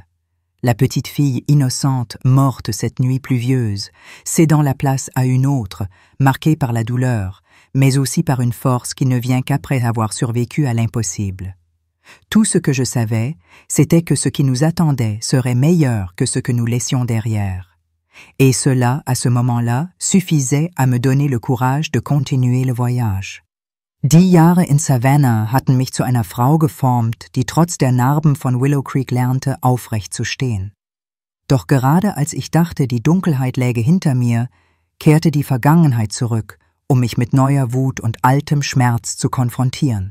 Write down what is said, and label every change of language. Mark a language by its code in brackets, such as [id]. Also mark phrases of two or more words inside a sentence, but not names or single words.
[fr] La petite fille innocente morte cette nuit pluvieuse, cédant la place à une autre, marquée par la douleur, mais aussi par une force qui ne vient qu'après avoir survécu à l'impossible. Tout ce que je savais, c'était que ce qui nous attendait serait meilleur que ce que nous laissions derrière. Et cela, à ce moment-là, suffisait à me donner le courage de continuer le voyage. [de] Die Jahre in Savannah hatten mich zu einer Frau geformt, die trotz der Narben von Willow Creek lernte, aufrecht zu stehen. Doch gerade als ich dachte, die Dunkelheit läge hinter mir, kehrte die Vergangenheit zurück, mich mit neuer Wut und altem Schmerz zu konfrontieren.